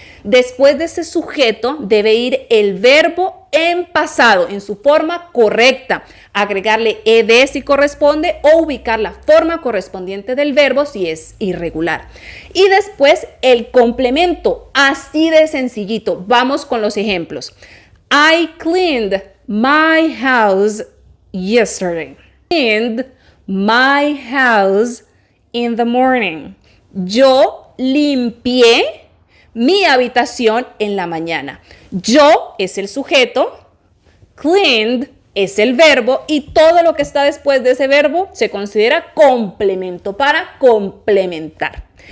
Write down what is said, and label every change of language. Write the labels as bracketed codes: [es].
[es] Después de ese sujeto debe ir el verbo en pasado, en su forma correcta, agregarle ed si corresponde o ubicar la forma correspondiente del verbo si es irregular. Y después el complemento, así de sencillito. Vamos con los ejemplos. [en] I cleaned my house yesterday. Cleaned my house in the morning. [es] Yo limpié mi habitación en la mañana. Yo es el sujeto, cleaned es el verbo y todo lo que está después de ese verbo se considera complemento para complementar.